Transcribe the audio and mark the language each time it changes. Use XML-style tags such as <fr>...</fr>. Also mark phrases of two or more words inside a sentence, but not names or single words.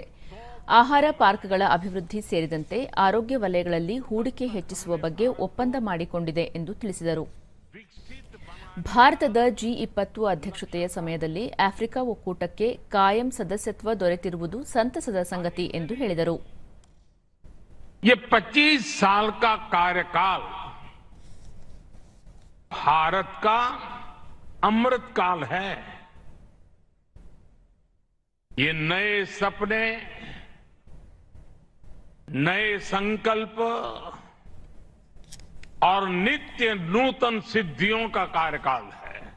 <kn>ಆಹಾರ ಪಾರ್ಕ್ಗಳ ಅಭಿವೃದ್ಧಿ ಸೇರಿದಂತೆ ಆರೋಗ್ಯ ವಲಯಗಳಲ್ಲಿ ಹೂಡಿಕೆ ಹೆಚ್ಚಿಸುವ ಬಗ್ಗೆ ಒಪ್ಪಂದ ಮಾಡಿಕೊಂಡಿದೆ ಎಂದು ತಿಳಿಸಿದರು. ಭಾರತದ G20 ಅಧ್ಯಕ್ಷತೆಯ ಸಮಯದಲ್ಲಿ ಆಫ್ರಿಕಾ ಒಕ್ಕೂಟಕ್ಕೆ ಕಾಯಂ ಸದಸ್ಯತ್ವ ದೊರೆತಿರುವುದು ಸಂತಸದ ಸಂಗತಿ ಎಂದು ಹೇಳಿದರು.</kn> <hi>25 साल का कार्यकाल भारत का अमृत काल है. ये नए सपने, नए संकल्प और नित्य नूतन सिद्धियों का कार्यकाल है.</hi>